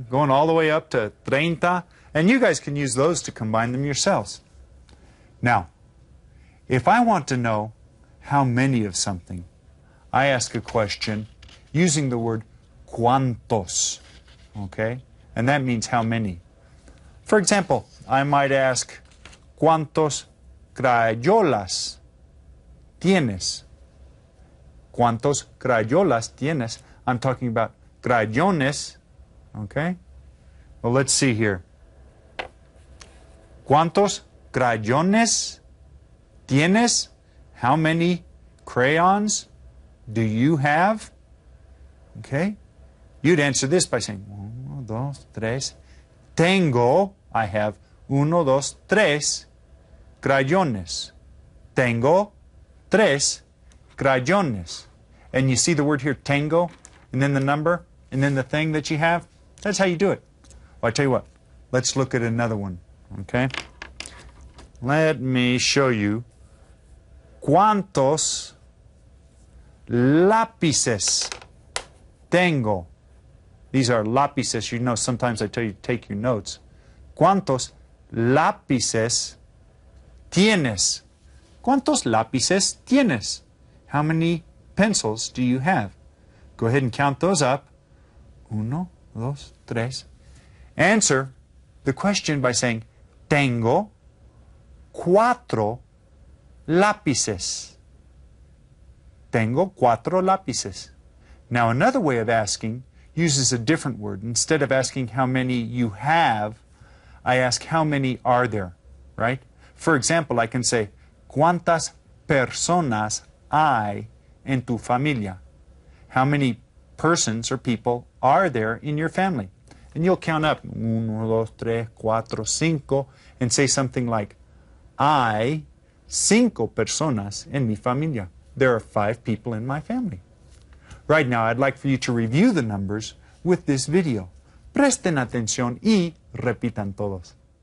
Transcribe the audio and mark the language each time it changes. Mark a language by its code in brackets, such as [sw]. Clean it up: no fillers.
[en] Going all the way up to 30. And you guys can use those to combine them yourselves. Now, if I want to know how many of something, I ask a question using the word cuantos, okay? And that means how many. For example, I might ask, [es] ¿cuántos crayolas tienes? ¿Cuántos crayolas tienes? [en] I'm talking about crayones. Okay? Well, let's see here. [es] ¿Cuántos crayones tienes? [en] How many crayons do you have? Okay? You'd answer this by saying, 1, 2, 3. Tengo, I have, 1, 2, 3 crayones. [es] Tengo 3 crayones. [en] And you see the word here, tengo, and then the number, and then the thing that you have? That's how you do it. Well, I tell you what, let's look at another one, okay? Let me show you. [es] ¿Cuántos lápices tengo? [en] These are lápices. You know, sometimes I tell you to take your notes. [es] ¿Cuántos lápices tienes? ¿Cuántos lápices tienes? [en] How many pencils do you have? Go ahead and count those up. 1, 2, 3. Answer the question by saying, [es] tengo 4 lápices. Tengo 4 lápices. [en] Now, another way of asking uses a different word. Instead of asking how many you have, I ask how many are there, right? For example, I can say, [es] ¿cuántas personas hay en tu familia? [en] How many persons or people are there in your family? And you'll count up 1, 2, 3, 4, 5 and say something like, [es] hay 5 personas en mi familia. [en] There are 5 people in my family. Right now, I'd like for you to review the numbers with this video. [es] Presten atención y repitan todos.